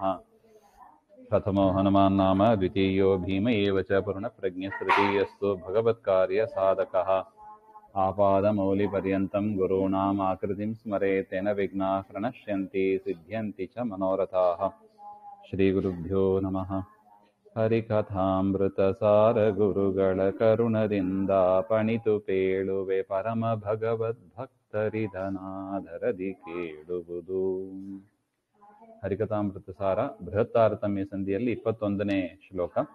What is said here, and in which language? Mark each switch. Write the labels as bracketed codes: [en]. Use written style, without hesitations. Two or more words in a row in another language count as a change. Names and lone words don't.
[sa] प्रथमो हनुमान् नाम द्वितीयो भीम एव च पूर्णप्रज्ञस्तृतीयस्तु भगवत्कार्यसाधकः। आपादमौलिपर्यन्तं गुरूणाम् आकृतिं स्मरेत् तेन विघ्नाः प्रणश्यन्ति सिद्ध्यन्ति च मनोरथाः। श्रीगुरुभ्यो नमः। [kn] ಹರಿಕಥಾಮೃತಸಾರ ಗುರುಗಳ ಕರುಣದಿಂದ ಪಣಿತು ಪೇಳುವೆ ಪರಮ ಭಗವದ್ಭಕ್ತರಿದನಾದರದಿ ಕೇಳುವುದು. ಹರಿಕಥಾಮೃತಸಾರ ಬೃಹತ್ತಾರತಮ್ಯ ಸಂಧಿಯಲ್ಲಿ 21ನೇ ಶ್ಲೋಕ.